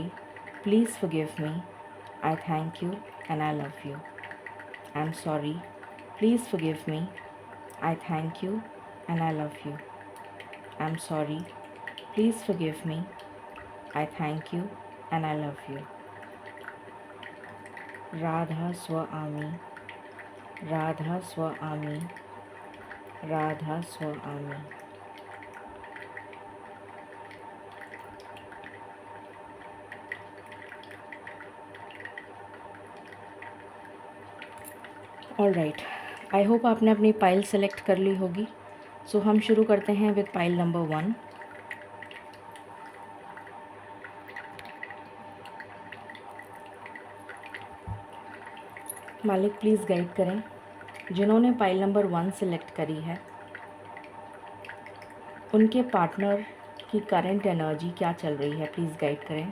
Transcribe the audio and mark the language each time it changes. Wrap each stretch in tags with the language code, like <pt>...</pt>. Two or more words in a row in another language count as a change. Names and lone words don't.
<en>Please forgive me. I thank you and I love you. I am sorry. Please forgive me. I thank you and I love you. I am sorry. Please forgive me. I thank you and I love you. Radha Swa Ami. Radha Swa Ami. Radha Swa Ami. All right, I hope</en> <hi>आपने अपनी</hi> <en>pile select</en> <hi>कर ली होगी। सो हम शुरू करते हैं</hi> <en>with pile number 1.</en> <hi>मालिक</hi> <en>please guide</en> <hi>करें जिन्होंने</hi> <en>pile number 1 select</en> <hi>करी है, उनके पार्टनर की</hi> <en>current energy</en> <hi>क्या चल रही है,</hi> <en>please guide</en> <hi>करें।</hi>